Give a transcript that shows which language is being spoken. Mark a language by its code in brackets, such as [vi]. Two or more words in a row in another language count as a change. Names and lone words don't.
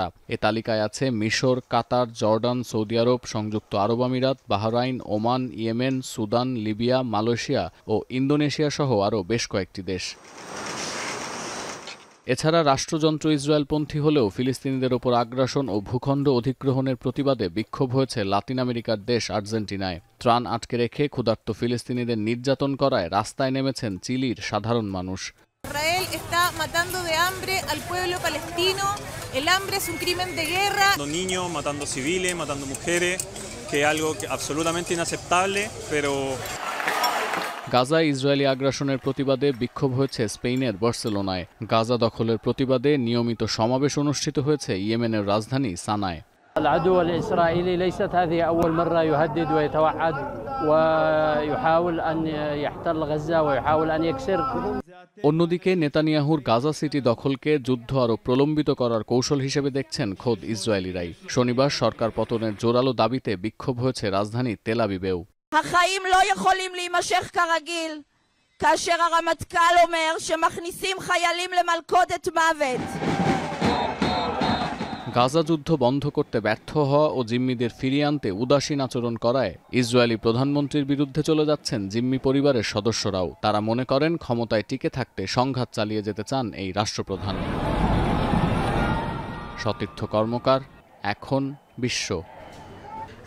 [bn] এ তালিকায় আছে মিশর, কাতার, জর্ডান, সৌদি আরব, সংযুক্ত আরব আমিরাত, বাহরাইন, ওমান, ইয়েমেন, সুদান, লিবিয়া, মালয়েশিয়া ও ইন্দোনেশিয়া সহ আরও বেশ কয়েকটি দেশ। এছাড়া রাষ্ট্রযন্ত্র ইসরায়েলপন্থী হলেও ফিলিস্তিনিদের ওপর আগ্রাসন ও ভূখণ্ড অধিগ্রহণের প্রতিবাদে বিক্ষোভ হয়েছে লাতিন আমেরিকার দেশ আর্জেন্টিনায়। ত্রাণ আটকে রেখে ক্ষুধার্ত ফিলিস্তিনিদের নির্যাতন করায় রাস্তায় নেমেছেন চিলির সাধারণ মানুষ। [es] Israel está matando de hambre al pueblo palestino. El hambre es un crimen de guerra. Niños matando civiles, matando mujeres, que es algo absolutamente inaceptable, pero [bn] গাজায় ইসরায়েলি আগ্রাসনের প্রতিবাদে বিক্ষোভ হয়েছে স্পেনের বার্সেলোনায়। গাজা দখলের প্রতিবাদে নিয়মিত সমাবেশ অনুষ্ঠিত হয়েছে ইয়েমেনের রাজধানী সানায়। [ar] العدو الإسرائيلي ليست هذه أول مرة يهدد ويتوعد ويحاول أن يحتل غزة ويحاول أن يكسر। [bn] অন্যদিকে নেতানিয়াহুর গাজা সিটি দখলকে যুদ্ধ আরও প্রলম্বিত করার কৌশল হিসেবে দেখছেন খোদ ইসরায়েলিরাই। শনিবার সরকার পতনের জোরালো দাবিতে বিক্ষোভ হয়েছে রাজধানী তেল আবিবেও। [he] החיים לא יכולים להימשך כרגיל כאשר הרמטכ"ל אומר שמכניסים חיילים למלכודת מוות। [bn] গাজা যুদ্ধ বন্ধ করতে ব্যর্থ হওয়া ও জিম্মিদের ফিরিয়ে আনতে উদাসীন আচরণ করায় ইসরায়েলি প্রধানমন্ত্রীর বিরুদ্ধে চলে যাচ্ছেন জিম্মি পরিবারের সদস্যরাও। তারা মনে করেন ক্ষমতায় টিকে থাকতে সংঘাত চালিয়ে যেতে চান এই রাষ্ট্রপ্রধান। সতীর্থ কর্মকার, এখন বিশ্ব।